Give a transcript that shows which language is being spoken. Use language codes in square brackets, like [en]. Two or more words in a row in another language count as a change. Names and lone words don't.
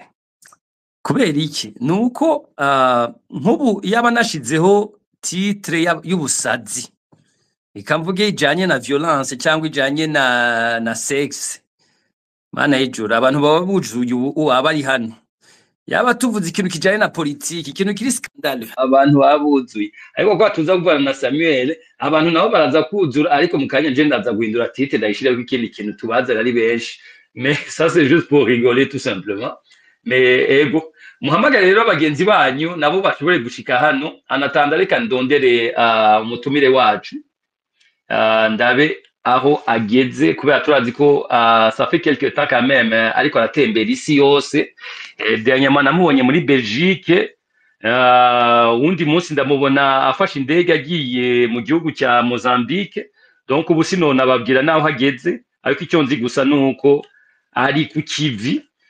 [rn] Kubera iki nuko nkubu yaba nashizeho titre y'ubusazi ikamvuge ijanye na violence cyangwa ijanye na sex, mana y'ijuru abantu baba buzuye ubu abari hano. Yaba tuvuze ikintu kijanye na politiki, ikintu kiri scandale, abantu babuzuye. Ariko kwa tuza kuvana na Samuel, abantu nabo baraza kuzura, ariko mukanya je ndaza guhindura titre ndayishira ikindi kintu tubaza ari benshi. [fr] Mais ça c'est juste pour rigoler tout simplement. [rn] Mais ego muhamagara rero abagenzi banyu nabo bashobore gushika hano. Anatanda reka ndondere umutumire wacu ndabe aho ageze, kubera turazi ko [fr] ça fait quelque temps quand même [rn] ariko aratembera isi yose. Dernièrement namubonye muri Belgique, undi munsi ndamubona afashe indege agiye mu gihugu cya Mozambique. Donc ubu sinona babwira naho hageze, ariko icyo nzi gusa nuko ari ku kivi.